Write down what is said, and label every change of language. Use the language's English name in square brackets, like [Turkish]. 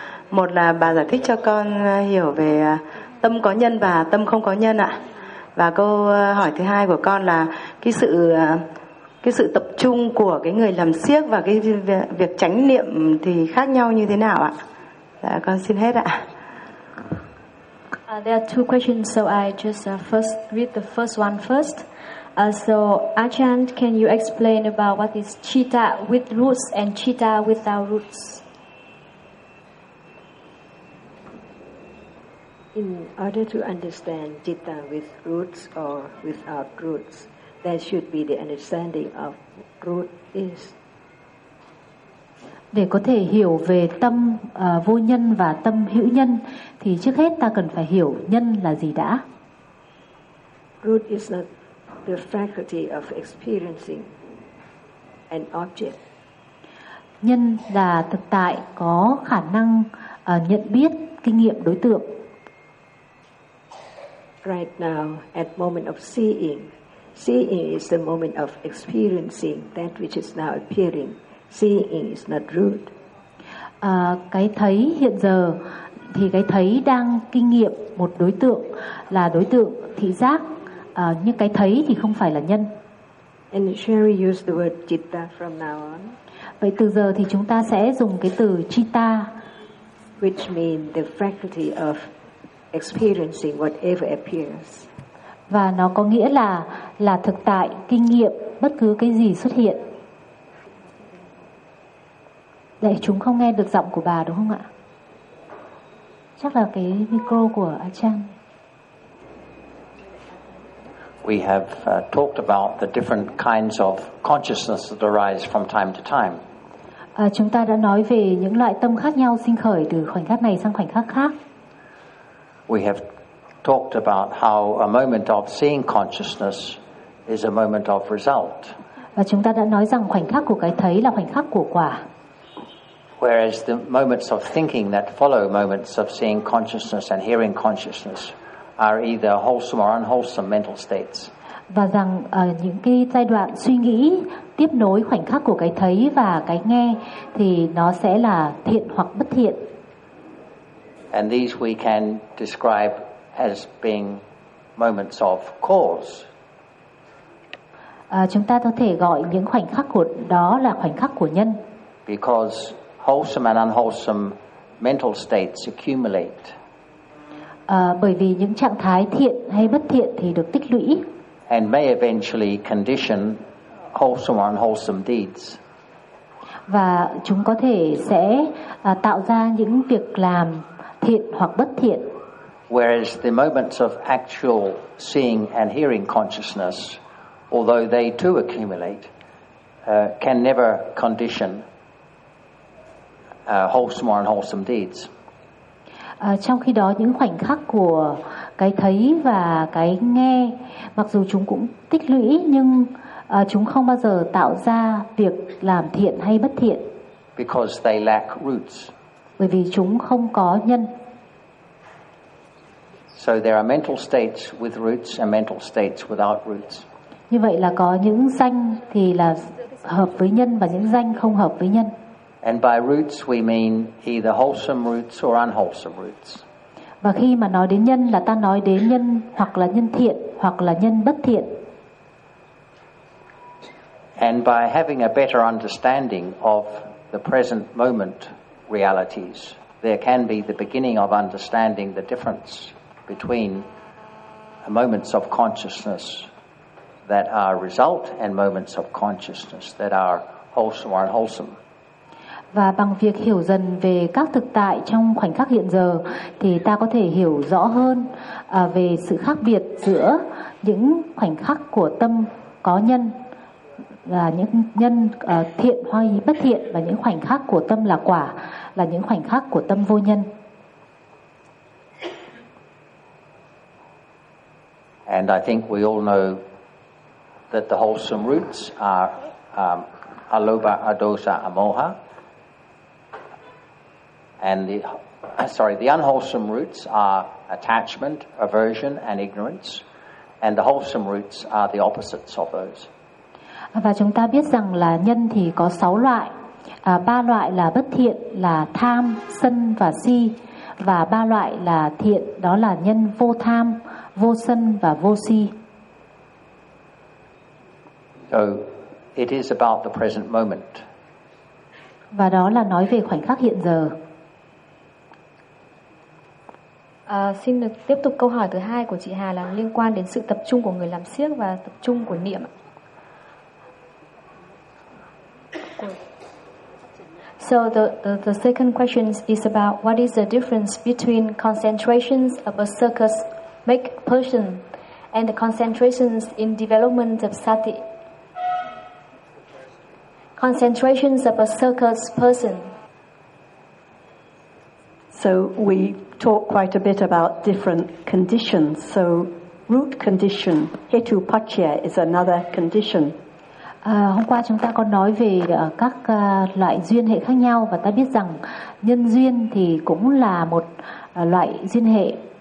[Vietnamese] Một là bà giải thích cho con hiểu về tâm có nhân và tâm không có nhân ạ. Và câu hỏi thứ hai của con là cái sự tập trung của cái người làm xiếc và cái việc chánh niệm thì khác nhau như thế nào ạ? Dạ, con xin hết ạ. [English] There are two questions, so I just first read the first one first. So Achan, can you explain about what is citta with roots and citta without roots? In order to understand citta with roots or without roots, there should be the understanding of root is. [Vietnamese] Để có thể hiểu về tâm vô nhân và tâm hữu nhân, thì trước hết ta cần phải hiểu nhân là gì đã. [English] Root is not the faculty of experiencing an object. [Vietnamese] Nhân là thực tại có khả năng nhận biết kinh nghiệm đối tượng. [English] Right now, at moment of seeing, seeing is the moment of experiencing that which is now appearing. Seeing is not root. [Vietnamese] Cái thấy hiện giờ thì cái thấy đang kinh nghiệm một đối tượng là đối tượng thị giác. Nhưng cái thấy thì không phải là nhân. [English] And shall we use the word citta from now on? [Vietnamese] Vậy từ giờ thì chúng ta sẽ dùng cái từ citta, [English] which means the faculty of experiencing whatever appears. [Vietnamese] Và nó có nghĩa là thực tại kinh nghiệm bất cứ cái gì xuất hiện. Để chúng không nghe được giọng của bà đúng không ạ? Chắc là cái micro của Achan. [English] We have talked about the different kinds of consciousness that arise from time to time. [Vietnamese] Chúng ta đã nói về những loại tâm khác nhau sinh khởi từ khoảnh khắc này sang khoảnh khắc khác. [English] we have talked about how a moment of seeing consciousness is a moment of result. [Vietnamese] Và chúng ta đã nói rằng khoảnh khắc của cái thấy là khoảnh khắc của quả. [English] Whereas the moments of thinking that follow moments of seeing consciousness and hearing consciousness are either wholesome or unwholesome mental states. [Vietnamese] Và rằng những cái giai đoạn suy nghĩ tiếp nối khoảnh khắc của cái thấy và cái nghe thì nó sẽ là thiện hoặc bất thiện. [English] And these we can describe as being moments of cause. [Vietnamese] Chúng ta có thể gọi những khoảnh khắc của đó là khoảnh khắc của nhân. [English] Because wholesome and unwholesome mental states accumulate. [Vietnamese] Bởi vì những trạng thái thiện hay bất thiện thì được tích lũy. [English] And may eventually condition wholesome or unwholesome deeds. [Vietnamese] Và chúng có thể sẽ tạo ra những việc làm thiện hoặc bất thiện. [English] Whereas the moments of actual seeing and hearing consciousness, although they too accumulate, can never condition wholesome or unwholesome deeds. [Vietnamese] Trong khi đó những khoảnh khắc của cái thấy và cái nghe mặc dù chúng cũng tích lũy nhưng chúng không bao giờ tạo ra việc làm thiện hay bất thiện. [English] Because they lack roots. [Vietnamese] Bởi vì chúng không có nhân. [English] So there are mental states with roots and mental states without roots. [Vietnamese] Như vậy là có những danh thì là hợp với nhân và những danh không hợp với nhân. [English] And by roots we mean either wholesome roots or unwholesome roots. [Vietnamese] Và khi mà nói đến nhân là ta nói đến nhân hoặc là nhân thiện hoặc là nhân bất thiện. [English] And by having a better understanding of the present moment realities, there can be the beginning of understanding the difference between moments of consciousness that are result and moments of consciousness that are wholesome or unwholesome. [Vietnamese] Và bằng việc hiểu dần về các thực tại trong khoảnh khắc hiện giờ thì ta có thể hiểu rõ hơn về sự khác biệt giữa những khoảnh khắc của tâm có nhân là những nhân thiện hay bất thiện và những khoảnh khắc của tâm là quả là những khoảnh khắc của tâm vô nhân. [English] And I think we all know that the wholesome roots are alobha, adosa, amoha. And the unwholesome roots are attachment, aversion, and ignorance. And the wholesome roots are the opposites of those. [Vietnamese] Và chúng ta biết rằng là nhân thì có 6 loại. Ba loại là bất thiện, là tham, sân và si. Và ba loại là thiện, đó là nhân vô tham, vô sân và vô si. [English] So it is about the present moment. [Vietnamese] Và đó là nói về khoảnh khắc hiện giờ. Xin được tiếp tục câu hỏi thứ hai của chị Hà là liên quan đến sự tập trung của người làm xiếc và tập trung của niệm. [English] So the second question is about what is the difference between concentrations of a circus make person and the concentrations in development of sati. Concentrations of a circus person. So we talk quite a bit about different conditions. So root condition, hetu pachya, is another condition. [Vietnamese] Hôm qua chúng ta có nói về các loại duyên hệ khác nhau và ta biết rằng nhân duyên thì cũng là một loại duyên hệ.